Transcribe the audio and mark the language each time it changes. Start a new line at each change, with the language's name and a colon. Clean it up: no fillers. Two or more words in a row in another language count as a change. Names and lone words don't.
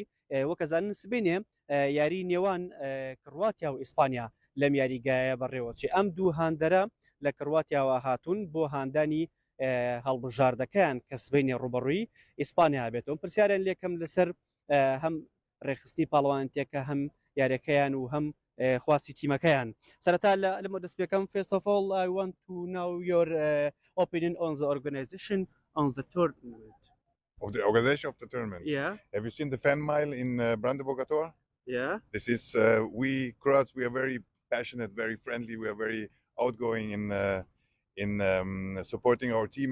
Central Kurdish: وەکەزانن سبینێ یاری نێوان کڕواتیا و ئیسپانیا لەم یاریگایە بەڕێوەچی ئەم دوو هاندەرە لە کڕواتیاوە هاتوون بۆ هاندانی هەڵبژاردەکەیان کە سبینێ ڕوبەڕووی ئیسپانیا بێتەوە پرسیاریان لێکم لەسەر هەم ڕێخستنی پاڵەوانتێکە هەم یاریەکەیان و هەم خواستی تیمەکەیان سەرەتا لەمە دەستپێکەم
English: first of all I want to know your opinion on the organization on the tournament. Of the organization of the tournament. Yeah. Have you seen the fan mile in Brandenburger-Tor? Yeah. This is we Croats. We are very passionate, very friendly. We are very outgoing in supporting our team.